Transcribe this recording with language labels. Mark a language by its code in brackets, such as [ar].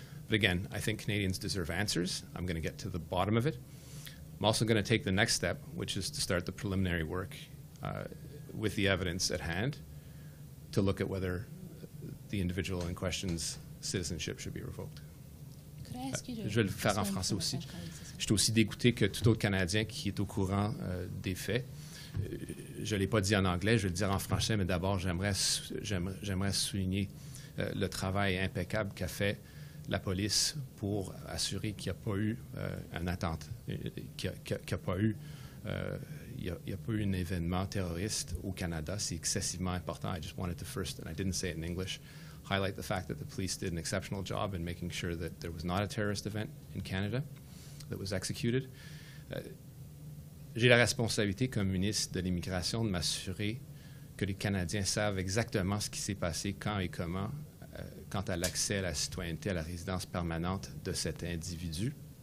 [en] But again, I think Canadians deserve answers. I'm going to get to the bottom of it. I'm also going to take the next step, which is to start the preliminary work with the evidence at hand to look at whether the individual in question's citizenship should be revoked. [fr] Je vais le faire en français aussi. Je suis aussi dégoûté que tout autre Canadien qui est au courant des faits. Je ne l'ai pas dit en anglais, je vais le dire en français, mais d'abord, j'aimerais souligner le travail impeccable qu'a fait la police pour assurer qu'il n'y a pas eu un attentat, qu'il n'y a pas eu un événement terroriste au Canada. C'est excessivement important. [en] I just wanted to first, and I didn't say it in English, highlight the fact that the police did an exceptional job in making sure that there was not a terrorist event in Canada that was executed. [fr] J'ai la responsabilité comme ministre de l'Immigration de m'assurer que les Canadiens savent exactement ce qui s'est passé, quand et comment, quant à l'accès à la citoyenneté, à la résidence permanente de cet individu.